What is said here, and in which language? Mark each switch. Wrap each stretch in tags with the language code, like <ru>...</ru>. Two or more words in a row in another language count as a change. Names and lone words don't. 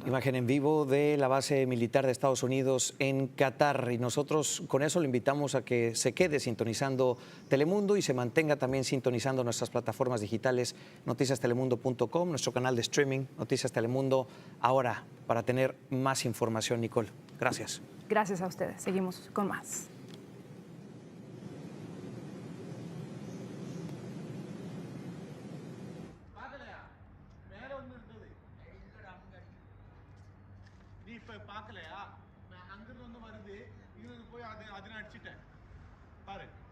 <es>Imagen en vivo de la base militar de Estados Unidos en Qatar, y nosotros con eso le invitamos a que se quede sintonizando Telemundo y se mantenga también sintonizando nuestras plataformas digitales, noticiastelemundo.com, nuestro canal de streaming, Noticias Telemundo, ahora, para tener más información. Nicole, gracias. Gracias a ustedes. Seguimos con más.</es> <ta>நீ இப்ப பார்க்கலையா நான் அங்கிருந்து வருது இவனுக்கு போய் அதை அடிச்சிட்டேன் பாரு</ta>